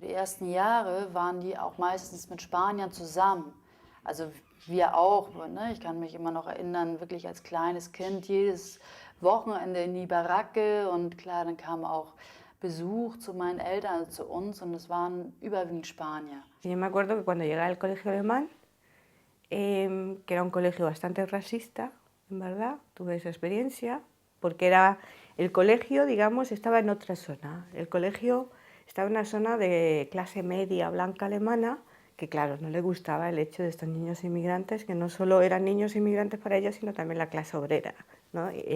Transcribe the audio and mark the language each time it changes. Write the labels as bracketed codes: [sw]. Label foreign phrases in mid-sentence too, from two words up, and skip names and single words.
[de] Die ersten Jahre waren die auch meistens mit Spaniern zusammen. Also wir auch. Ne? Ich kann mich immer noch erinnern, wirklich als kleines Kind, jedes Wochenende in die Baracke und klar, dann kam auch Besuch zu meinen Eltern, also zu uns und es waren überwiegend Spanier. [es] Yo me acuerdo que cuando llegué al colegio alemán, que era un colegio bastante racista, en verdad, tuve esa experiencia, porque era el colegio, digamos, estaba en otra zona. El colegio estaba en una zona de clase media blanca alemana, que claro, no le gustaba el hecho de estos niños inmigrantes, que no solo eran niños inmigrantes para ellos, sino también la clase obrera, ¿no?